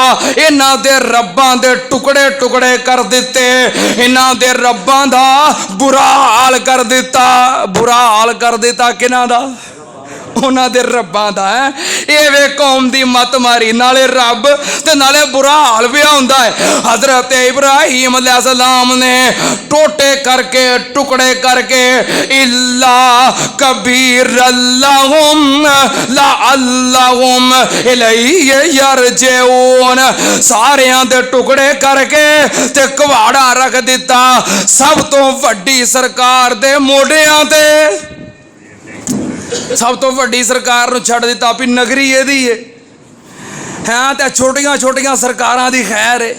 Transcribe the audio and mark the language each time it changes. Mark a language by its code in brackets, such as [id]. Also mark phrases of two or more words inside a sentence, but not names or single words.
[pa] انہاں دے رباں دے ٹکڑے ٹکڑے کر دتے، انہاں دے رباں دا برا حال کر دتا. برا حال کر دتا کناں دا؟ اونہاں دے رباں دا. ہے ایہہ وے قوم دی مت ماری، نالے رب تے نالے برا حال وی ہوندا ہے. حضرت ابراہیم علیہ السلام نے ٹوٹے کر کے ٹکڑے کر کے الا [ar] كبيرا لهم لعلهم إليه يرجعون, [pa] ساریاں دے ٹکڑے کر کے تے کہاڑا رکھ دتا سب توں وڈی سرکار دے موڈھیاں تے. سب توں وڈی سرکار نوں چھڈ دتا وی نگری ایہدی ہے تے چھوٹیاں چھوٹیاں سرکاراں دی خیر ہے.